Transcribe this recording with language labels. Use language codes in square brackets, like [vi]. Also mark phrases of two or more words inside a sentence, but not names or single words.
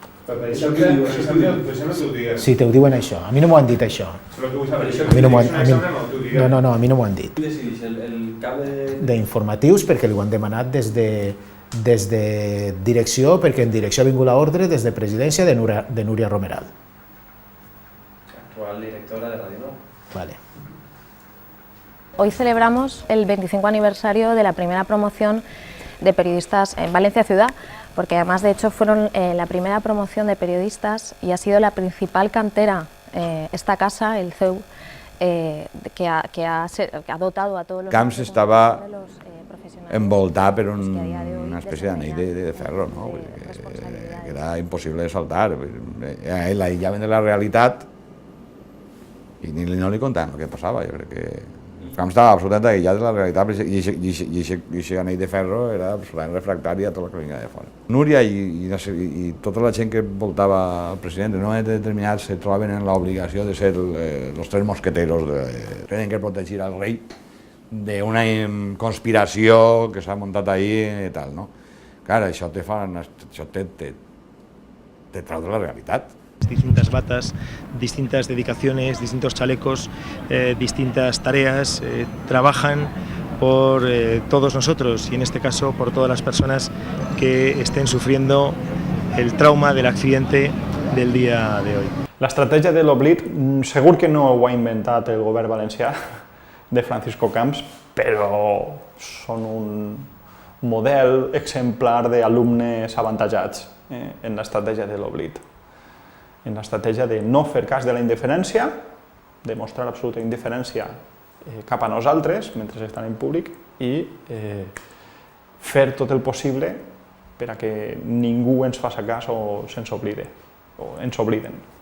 [ca] Si te ho diuen això, a mi no m'ho han dit això. A mi no m'ho han dit. D'informatius perquè li ho han demanat des de direcció, perquè en direcció ha vingut l'ordre des de presidència de Núria Romeral. Actual directora de Radio 9. Vale. [es] Hoy celebramos el 25 aniversario de la primera promoción de periodistas en Valencia Ciudad, porque además de hecho fueron la primera promoción de periodistas y ha sido la principal cantera, esta casa, el CEU, que ha dotado a todos los... [ca] Camps estava envoltat per una espècie d'anell de ferro, no? Que era impossible de saltar. L'aïllaven de la realitat i no li contaven el que passava. Jo crec que Camps estava absolutament aïllat de la realitat i aquest anell de ferro era absolutament refractari a tota la que venia de fora. Núria i tota la gent que voltava al president en un moment determinat se trobaven en l'obligació de ser els tres mosqueteros, tenen que protegir al rei d'una conspiració que s'ha muntat ahir i tal, no? Clar, això te trau de la realitat. [es] Distintas batas, distintas dedicaciones, distintos chalecos, distintas tareas, trabajan por todos nosotros y en este caso por todas las personas que estén sufriendo el trauma del accidente del día de hoy. [ca] L'estratègia de l'oblit segur que no ho ha inventat el govern valencià de Francisco Camps, però són un model exemplar d'alumnes avantatjats en l'estratègia de l'oblit. En l'estratègia de no fer cas de la indiferència, de mostrar absoluta indiferència cap a nosaltres mentre estan en públic i fer tot el possible per a que ningú ens faci cas o se'ns oblide, o ens obliden.